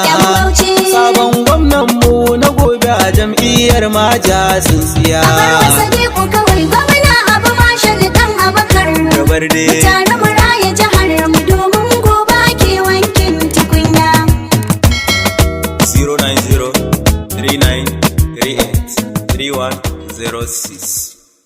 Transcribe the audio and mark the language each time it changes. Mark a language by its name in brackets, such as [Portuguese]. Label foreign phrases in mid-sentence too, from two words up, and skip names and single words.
[Hausa] Yan Bauchi. Sabon gwamnan mu na gobe a jam'iyyar Maja Tsintsiya. A bar wa Sadiku kawai gwamna Abu Marshal dan Abakar. Da Barde. Mu taru mu raya jihar mu domin gobe ake wankin tukunya. Zero nine zero three nine three eight three one zero six.